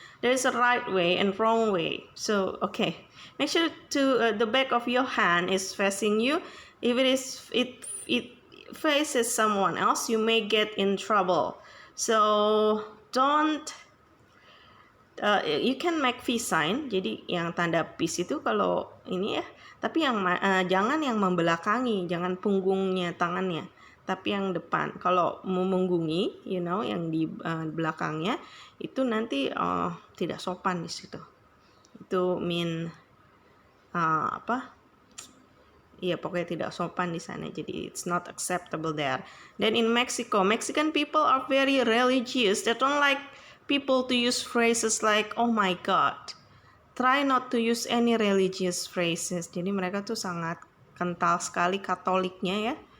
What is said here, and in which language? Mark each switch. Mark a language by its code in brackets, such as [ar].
[en] There is a right way and wrong way. So, okay, make sure to the back of your hand is facing you. If it faces someone else, you may get in trouble. So, don't you can make V sign. [id] Jadi yang tanda peace itu kalau ini ya, tapi jangan yang membelakangi, jangan punggungnya tangannya, tapi yang depan. Kalau memunggungi, yang di belakangnya itu nanti tidak sopan di situ. Itu apa? Iya, pokoknya tidak sopan di sana. Jadi [en] it's not acceptable there. Then in Mexico, Mexican people are very religious. They don't like people to use phrases like "oh my God." Try not to use any religious phrases. [id] Jadi mereka tuh sangat kental sekali Katoliknya ya.